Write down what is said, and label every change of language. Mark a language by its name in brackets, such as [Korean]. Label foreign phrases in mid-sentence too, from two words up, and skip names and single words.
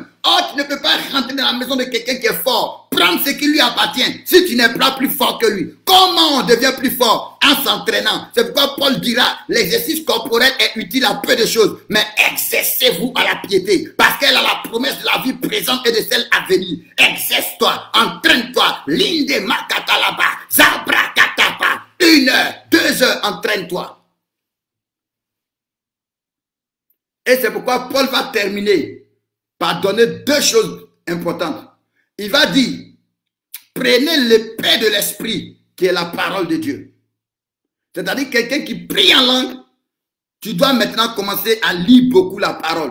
[French] Oh, tu ne peux pas rentrer dans la maison de quelqu'un qui est fort, prendre ce qui lui appartient, si tu n'es pas plus fort que lui. Comment on devient plus fort? En s'entraînant. C'est pourquoi Paul dira, l'exercice corporel est utile à peu de choses, mais exercez-vous à la piété, parce qu'elle a la promesse de la vie présente et de celle à venir. Exerce-toi, entraîne-toi, linde makatalaba, zabrakatapa, 1 heure, 2 heures, entraîne-toi. Et c'est pourquoi Paul va terminer par donner 2 choses importantes. Il va dire, prenez l'épée de l'esprit qui est la parole de Dieu. C'est-à-dire quelqu'un qui prie en langue, tu dois maintenant commencer à lire beaucoup la parole.